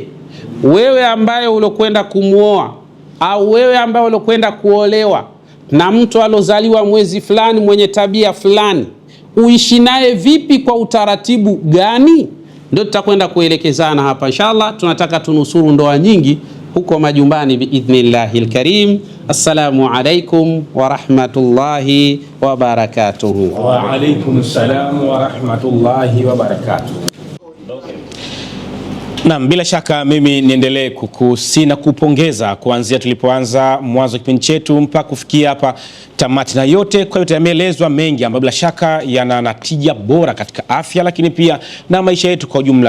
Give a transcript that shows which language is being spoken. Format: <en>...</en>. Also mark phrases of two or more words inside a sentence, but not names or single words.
<sw>Wewe ambaye ulokwenda kumuoa au wewe ambaye ulokwenda kuolewa na mtu alozaliwa mwezi fulani mwenye tabia fulani, uishi naye vipi, kwa utaratibu gani? Ndio tutakwenda kuelekezana hapa inshallah. Tunataka tunusuru ndoa nyingi huko majumbani</sw> <ar>بإذن الله الكريم. السلام عليكم ورحمة الله وبركاته. وعليكم السلام ورحمة الله وبركاته.</ar> <sw>Naam, bila shaka mimi niendelee kukusina kupongeza kuanzia tulipoanza mwanzo wa kipindi chetu mpaka kufikia hapa tamati, na yote kwa yote yameelezwa mengi ambayo bila shaka yana natija bora katika afya, lakini pia na maisha yetu kwa ujumla.</sw>